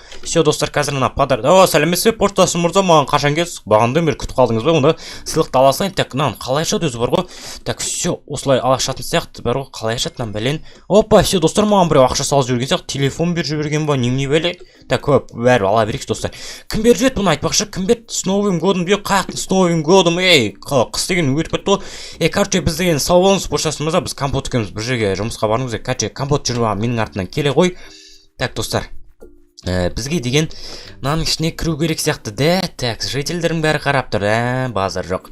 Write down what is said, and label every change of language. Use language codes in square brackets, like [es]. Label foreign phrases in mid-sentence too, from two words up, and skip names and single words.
[kk] Все достар, қазір мына подарок. Сәлеметсіз бе, поштасы мырза, маған қашан келсіз? Бағанадан бері күтіп қалдыңыз ба? Онда сыйлықты ала салайын. Так, мынаны қалай ашады өзі бар ғой. Так, все, осылай ашатын сияқты бар ғой. Қалай ашады мынаны бәлен. Опа, все достар, маған біреу ақша салып жіберген сияқты. Телефон беріп жіберген ба, немене бәле? Так, көп бәрі ала берейікші достар. Кім беріп жіберді бұны айтпақшы, кім берді? [ru] С Новым годом [kk] бе, қаяқтың [ru] с Новым годом, [kk] қыс деген өтіп кетті ғой. Короче, біз деген сау болыңыз, поштасы мырза, біз компот екеуміз бір жерге жұмысқа баруымыз керек. Короче, компот жүріп менің артынан келе ғой. Так, достар, бізге деген мынаның ішіне кіру керек сияқты да. Так, жительдердің бәрі қарап тұр, базар жоқ.